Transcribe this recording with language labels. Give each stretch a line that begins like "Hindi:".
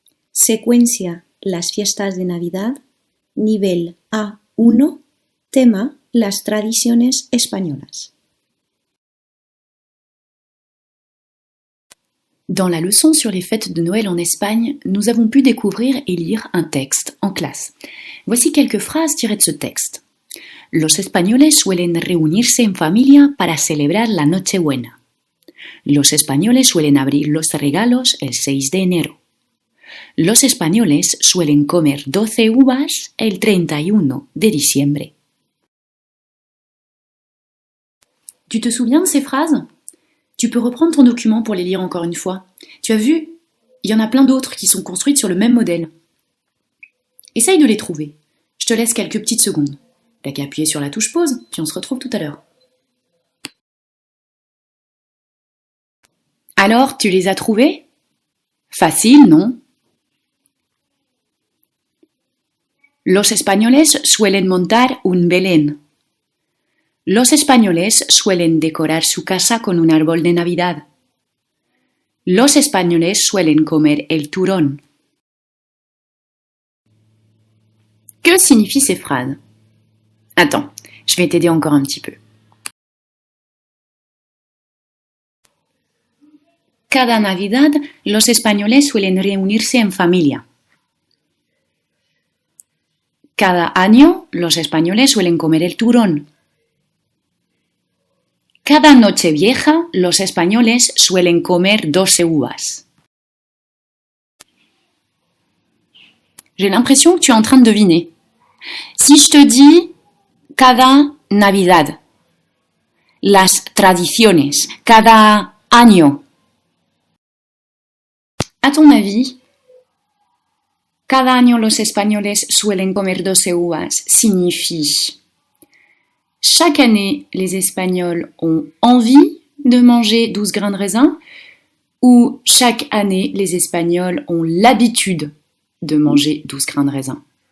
Spanish: Secuencia las fiestas de Navidad, nivel A1, tema las tradiciones españolas.
French: Dans la leçon sur les fêtes de Noël en Espagne, nous avons pu découvrir et lire un texte en classe. Voici quelques phrases tirées de ce texte.
Spanish: Los españoles suelen reunirse en familia para celebrar la Nochebuena. Los españoles suelen abrir los regalos el 6 de enero. Los españoles suelen comer 12 uvas el 31 de diciembre.
French: Tu te souviens de ces phrases ? Tu peux reprendre ton document pour les lire encore une fois. Tu as vu, il y en a plein d'autres qui sont construites sur le même modèle. Essaye de les trouver. Je te laisse quelques petites secondes. T'as qu'à appuyer sur la touche pause, puis on se retrouve tout à l'heure. Alors, tu les as trouvés ? Facile, non ?
Spanish: Los españoles suelen montar un Belén. Los españoles suelen decorar su casa con un árbol de Navidad. Los españoles suelen comer el turrón.
French: Que signifient ces phrases ? Attends, je vais t'aider encore un petit peu.
Spanish: Cada Navidad, los españoles suelen reunirse en familia. Cada año, los españoles suelen comer el turrón. Cada Nochevieja, los españoles suelen comer 12 uvas.
French: J'ai l'impression que tu es en train de deviner. Si je te dis
Spanish: cada Navidad, las tradiciones, cada año,
French: à ton avis,
Spanish: cada año los españoles suelen comer 12 uvas
French: signifie chaque année les Espagnols ont envie de manger 12 grains de raisin ou chaque année les Espagnols ont l'habitude de manger 12 grains de raisin.